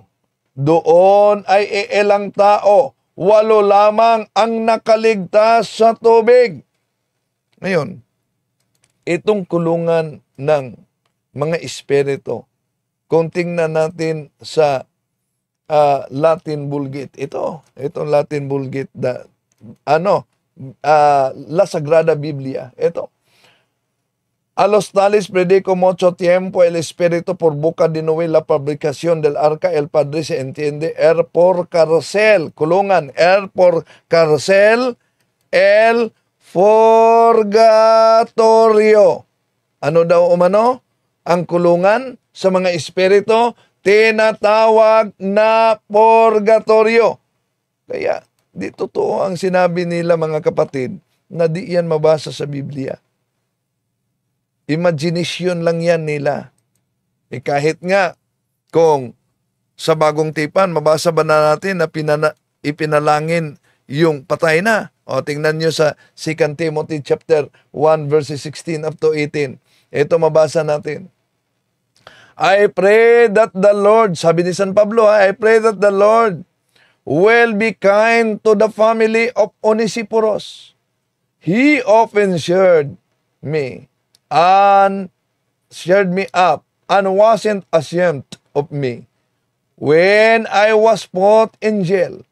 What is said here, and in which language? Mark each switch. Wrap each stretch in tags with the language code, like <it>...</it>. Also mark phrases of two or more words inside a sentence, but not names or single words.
<tl>Doon ay ilang tao, 8 lamang ang nakaligtas sa tubig. Ngayon, itong kulungan ng mga espiritu, kung tingnan natin sa Latin Vulgate, itong Latin Vulgate,</tl> <es>La Sagrada Biblia, ito. A los tales predico mucho tiempo el Espíritu por boca de Noé la fabricación del arca, el Padre se entiende, por cárcel, kulungan, por cárcel, el purgatorio.</es> <tl>Ano daw umano? Ang kulungan sa mga espiritu, tinatawag na purgatorio. Kaya, di totoo ang sinabi nila mga kapatid, na di yan mabasa sa Biblia. Imagination lang yan nila. Kahit nga, kung sa bagong tipan, mabasa ba na natin na ipinalangin yung patay na? O tingnan nyo sa 2 Timothy</tl> <en>chapter 1 verses 16 up to 18.</en> <tl>Ito mabasa natin.</tl> <en>I pray that the Lord,</en> <tl>sabi ni San Pablo,</tl> <en>I pray that the Lord will be kind to the family of Onesiphorus. He often shared me up and wasn't ashamed of me when I was put in jail.</en>